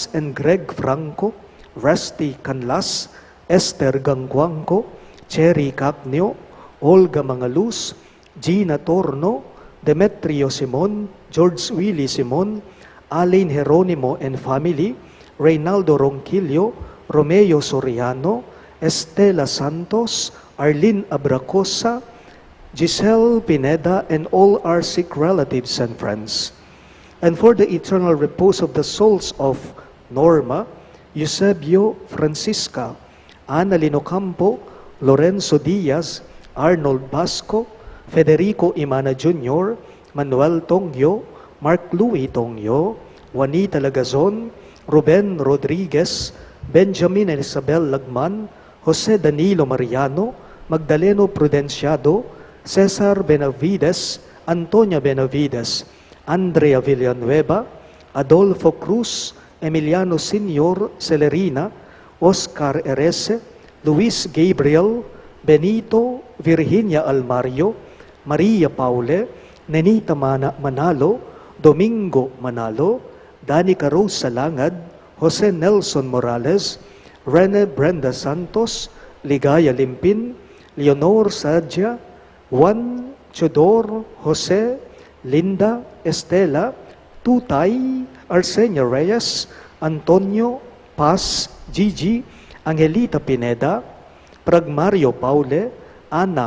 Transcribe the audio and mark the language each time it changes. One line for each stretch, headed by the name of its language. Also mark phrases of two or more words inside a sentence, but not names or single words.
English: and Greg Franco, Rusty Canlas, Esther Gangguangco, Cherry Cacnio, Olga Mangaluz, Gina Torno, Demetrio Simon, George Willie Simon, Alain Jeronimo and family, Reynaldo Ronquillo, Romeo Soriano, Estela Santos, Arlene Abracosa, Giselle Pineda, and all our sick relatives and friends. And for the eternal repose of the souls of Norma, Eusebio Francisca, Ana Linocampo, Lorenzo Diaz, Arnold Basco, Federico Imana Jr., Manuel Tongyo, Mark Louis Tongyo, Juanita Lagazon, Ruben Rodriguez, Benjamin and Isabel Lagman, Jose Danilo Mariano, Magdaleno Prudenciado, Cesar Benavides, Antonia Benavides, Andrea Villanueva, Adolfo Cruz, Emiliano Senior Celerina, Oscar Erese, Luis Gabriel, Benito, Virginia Almario, Maria Paule, Nenita Manalo, Domingo Manalo, Danica Rose Salangad, Jose Nelson Morales, Rene Brenda Santos, Ligaya Limpin, Leonor Sadja, Juan Chodor, Jose, Linda, Estela, Tutay, Arsenia Reyes, Antonio, Paz, Gigi, Angelita Pineda, Pragmario Paule, Ana